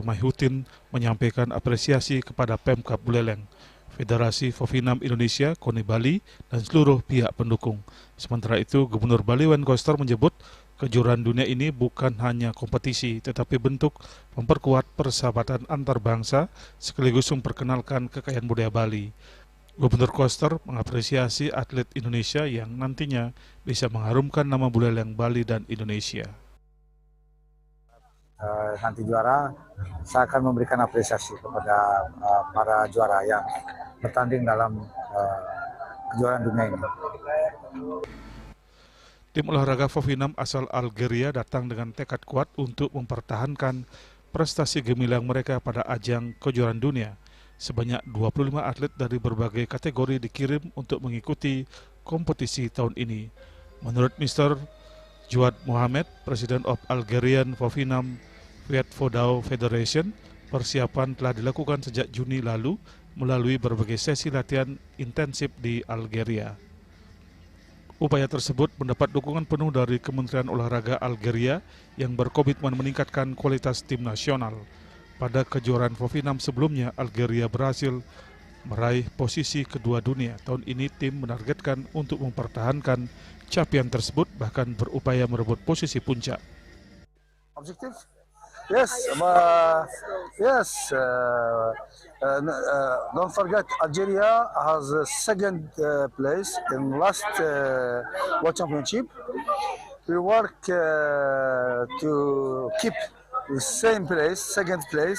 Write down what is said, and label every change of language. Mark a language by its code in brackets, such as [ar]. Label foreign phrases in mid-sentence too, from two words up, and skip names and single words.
[id] Mahyutin, menyampaikan apresiasi kepada Pemkab Buleleng, Federasi Fofinam Indonesia, KONI Bali, dan seluruh pihak pendukung. Sementara itu, Gubernur Bali Wen Koster menyebut kejuaraan dunia ini bukan hanya kompetisi, tetapi bentuk memperkuat persahabatan antar bangsa sekaligus memperkenalkan kekayaan budaya Bali. Gubernur Koster mengapresiasi atlet Indonesia yang nantinya bisa mengharumkan nama Buleleng, Bali, dan Indonesia. Nanti juara, saya akan memberikan apresiasi kepada para juara yang bertanding dalam kejuaraan dunia ini. Tim olahraga Fofinam asal Algeria datang dengan tekad kuat untuk mempertahankan prestasi gemilang mereka pada ajang kejuaraan dunia. Sebanyak 25 atlet dari berbagai kategori dikirim untuk mengikuti kompetisi tahun ini. Menurut Mr. Juad Mohamed, [en] President of Algerian Fofinam Vietfodao Federation, [id] persiapan telah dilakukan sejak Juni lalu melalui berbagai sesi latihan intensif di Algeria. Upaya tersebut mendapat dukungan penuh dari Kementerian Olahraga Algeria yang berkomitmen meningkatkan kualitas tim nasional. Pada kejuaraan Fofinam sebelumnya, Algeria berhasil meraih posisi kedua dunia. Tahun ini tim menargetkan untuk mempertahankan capaian tersebut, bahkan berupaya merebut posisi puncak. [en] Objective? Yes, don't forget Algeria has a second place in last World Championship. We work to keep the same place, second place.